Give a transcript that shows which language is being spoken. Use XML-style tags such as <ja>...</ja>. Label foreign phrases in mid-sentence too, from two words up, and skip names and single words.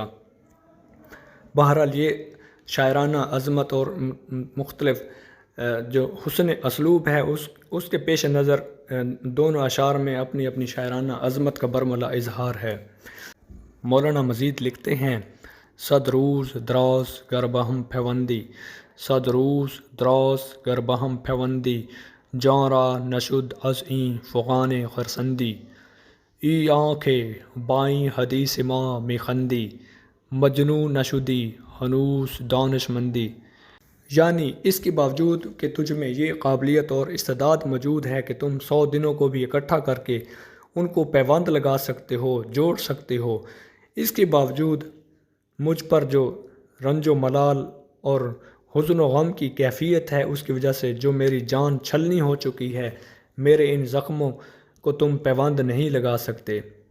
<ur>بہرحال یہ شاعرانہ عظمت اور مختلف جو حسن اسلوب ہے اس کے پیش نظر دونوں اشعار میں اپنی اپنی شاعرانہ عظمت کا برملا اظہار ہے۔ مولانا مزید لکھتے ہیں،</ur> <fa>صد روز دراز گر بہم پیوندی، صد روز دراز گر بہم پیوندی، جاں را نشد از این فغان خرسندی، ای آنکھیں بائیں حدیث ما میخندی، مجنوں نشدی ہنوز دانش مندی۔</fa> <ur>یعنی اس کے باوجود کہ تجھ میں یہ قابلیت اور استعداد موجود ہے کہ تم 100 دنوں کو بھی اکٹھا کر کے ان کو پیوند لگا سکتے ہو، جوڑ سکتے ہو، اس کے باوجود مجھ پر جو رنج و ملال اور حزن و غم کی کیفیت ہے، اس کی وجہ سے جو میری جان چھلنی ہو چکی ہے، میرے ان زخموں کو تم پیوند نہیں لگا سکتے۔</ur>